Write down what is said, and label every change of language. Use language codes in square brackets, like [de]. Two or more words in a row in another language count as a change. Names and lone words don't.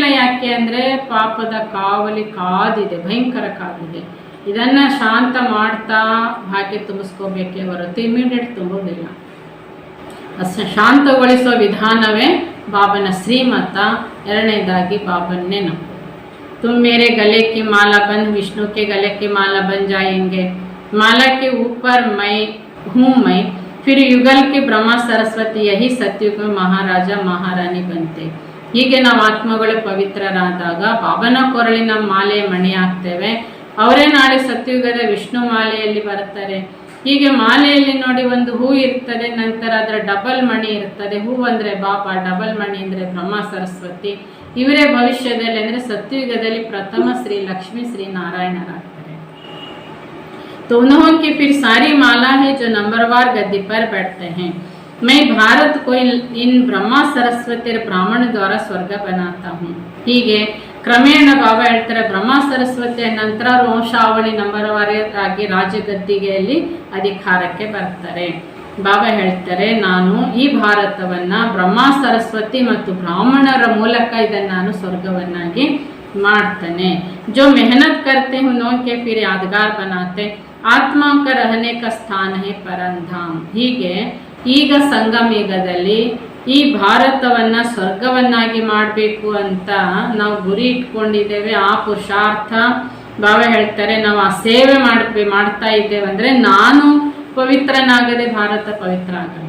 [kn] ಯಾಕೆ ಅಂದರೆ ಪಾಪದ ಕಾವಲಿ ಕಾದಿದೆ, ಭಯಂಕರ ಕಾದಿದೆ. ಇದನ್ನು ಶಾಂತ ಮಾಡ್ತಾ ಭಾಗ್ಯ ತುಂಬಿಸ್ಕೋಬೇಕೇ ಹೊರತು ಇಮಿಡಿಯೇಟ್ ತುಂಬೋದಿಲ್ಲ. ಶಾಂತಗೊಳಿಸೋ ವಿಧಾನವೇ ಬಾಬನ ಶ್ರೀಮತ. ಎರಡನೇದಾಗಿ ಬಾಬನ್ನೇ ನಂಬು. [hi] तुम मेरे गले की माला बंद विष्णु के गले की माला बन जाएंगे, माला के ऊपर मैं हूँ मैं, फिर युगल के ब्रह्मा सरस्वती यही सत्युग में महाराजा महारानी बनते. [kn] ಹೀಗೆ ನಾವು ಆತ್ಮಗಳು ಪವಿತ್ರರಾದಾಗ ಬಾಬನ ಕೊರಳಿನ ಮಾಲೆ ಮಣಿ ಆಗ್ತೇವೆ. ಅವರೇ ನಾಳೆ ಸತ್ಯುಗದ ವಿಷ್ಣು ಮಾಲೆಯಲ್ಲಿ ಬರ್ತಾರೆ. ಹೀಗೆ ಮಾಲೆಯಲ್ಲಿ ನೋಡಿ ಒಂದು ಹೂ ಇರ್ತದೆ, ನಂತರ ಅದರ ಡಬಲ್ ಮಣಿ ಇರ್ತದೆ. ಹೂ ಅಂದರೆ ಬಾಬಾ, ಡಬಲ್ ಮಣಿ ಅಂದರೆ ಬ್ರಹ್ಮ ಸರಸ್ವತಿ. ಇವರೇ ಭವಿಷ್ಯದಲ್ಲಿ ಅಂದರೆ ಸತ್ಯುಗದಲ್ಲಿ ಪ್ರಥಮ ಶ್ರೀ ಲಕ್ಷ್ಮೀ ಶ್ರೀ ನಾರಾಯಣರಾಗ್ತಾರೆ. [hi] तो उन्होंने की फिर सारी माला है जो नंबरवार गद्दी पर बैठते हैं. मैं भारत को इन ब्रह्मा सरस्वती ब्राह्मण द्वारा ಸ್ವರ್ಗ बनाता हूँ. [kn] ಹೀಗೆ ಕ್ರಮೇಣ ಬಾಬಾ ಹೇಳ್ತಾರೆ, ಬ್ರಹ್ಮ ಸರಸ್ವತಿಯ ನಂತರ ವಂಶಾವಳಿ ನಂಬರವಾರಾಗಿ ರಾಜಗದ್ದಿಗೆಯಲ್ಲಿ ಅಧಿಕಾರಕ್ಕೆ ಬರ್ತಾರೆ. ಬಾಬಾ ಹೇಳ್ತಾರೆ, ನಾನು ಈ ಭಾರತವನ್ನ ಬ್ರಹ್ಮ ಸರಸ್ವತಿ ಮತ್ತು ಬ್ರಾಹ್ಮಣರ ಮೂಲಕ ಇದನ್ನು ನಾನು ಸ್ವರ್ಗವನ್ನಾಗಿ ಮಾಡ್ತಾನೆ. [hi] जो मेहनत करते हैं उनके फिर यादगार बनाते. आत्मा का रहने का स्थान है परमधाम. [kn] ಹೀಗೆ ಈಗ ಸಂಗಮಯುಗದಲ್ಲಿ ಈ ಭಾರತವನ್ನ ಸ್ವರ್ಗವನ್ನಾಗಿ ಮಾಡಬೇಕು ಅಂತ ನಾವು ಗುರಿ ಇಟ್ಕೊಂಡಿದ್ದೇವೆ. ಆ ಪುರುಷಾರ್ಥ ಬಾಬಾ ಹೇಳ್ತಾರೆ, ನಾವು ಆ ಸೇವೆ ಮಾಡ್ತಾ ಇದ್ದೇವೆ ಅಂದರೆ ನಾನು ಪವಿತ್ರನಾಗದೆ ಭಾರತ ಪವಿತ್ರ ಆಗಲ್ಲ.